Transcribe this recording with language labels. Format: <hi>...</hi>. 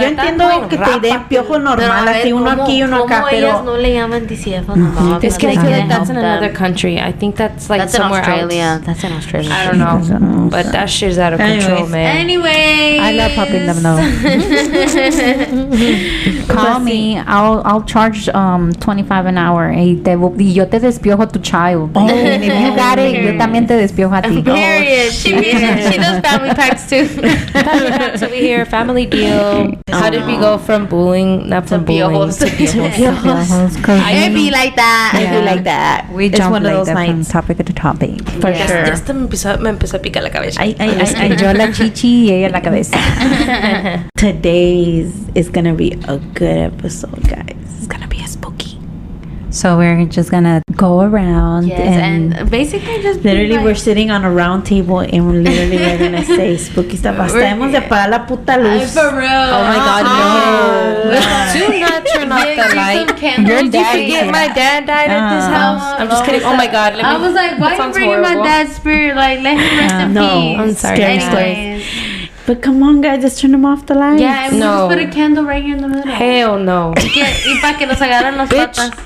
<es>Yo entiendo que te den piojo normal, así uno aquí y uno acá, pero no le llaman DCF no.</es> <en>Es que I feel like that's in another country. I think that's like somewhere else. That's in Australia. I don't know, but that shit's out of control, man. Anyway, I love helping them though. Call me. I'll charge $25 an hour.</en> <es>Y yo te despiojo a tu child.</es> <en>And if you got it,</en> <es>yo también te despiojo a ti.</es> <en>Period. She does family packs too. Family packs over here. Family deal. How did we go from bullying? Not from bullying to piojos. It be like that. It be like that. We jump one of those from topic to topic. For sure.</en> <es>Ya me empezó a picar la cabeza. Yo la chichi y ella la cabeza.</es> <en>Today's is gonna be a good episode, guys. It's gonna be a spooky. So we're just gonna go around and basically just literally we're sitting on a round table and literally we're gonna say spooky stuff.</en> <es>Hasta hemos de apagar la puta luz.</es> <en>For real. Oh my God, no. Do not turn off the light. Your dad forget my dad died at this house? I'm just kidding. Oh my God. I was like, why are you bringing my dad's spirit? Like, let him rest in peace. I'm sorry. Scary stories. But come on, guys, just turn them off the lights. Yeah, and we'll just put a candle right here in the middle. Hell no.</en> <es>Y para que nos agarren las patas.</es>